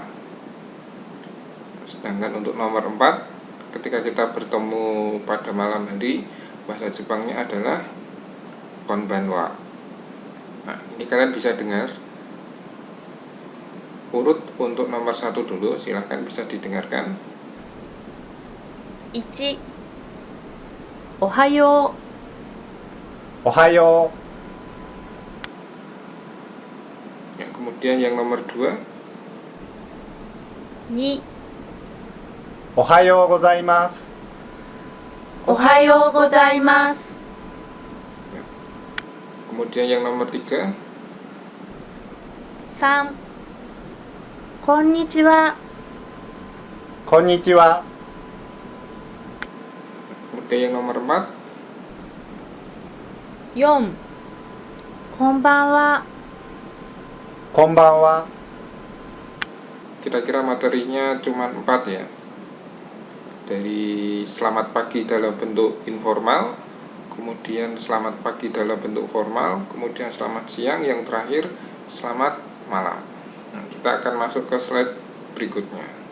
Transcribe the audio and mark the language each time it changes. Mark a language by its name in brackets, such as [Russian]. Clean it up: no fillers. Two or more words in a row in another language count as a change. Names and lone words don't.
[Indonesian] Sedangkan untuk nomor 4, ketika kita bertemu pada malam hari, bahasa Jepangnya adalah konbanwa. Nah, ini kalian bisa dengar urut untuk nomor 1 dulu, silahkan bisa didengarkan. 1. [Japanese] おはよう。おはよ [Indonesian] Ya, kemudian yang nomor 2, 2. [Japanese] う。おはようございます。おはようございます。 [Indonesian] kemudian yang nomor 3, 3. [Japanese] こんにちは。こんにちは。 [Indonesian] kemudian yang nomor 4, 4. [Japanese] こんばんは。こんばんは。 [Indonesian] kira-kira materinya cuma 4 ya. Dari selamat pagi dalam bentuk informal, kemudian selamat pagi dalam bentuk formal, kemudian selamat siang, yang terakhir selamat malam. Nah, kita akan masuk ke slide berikutnya.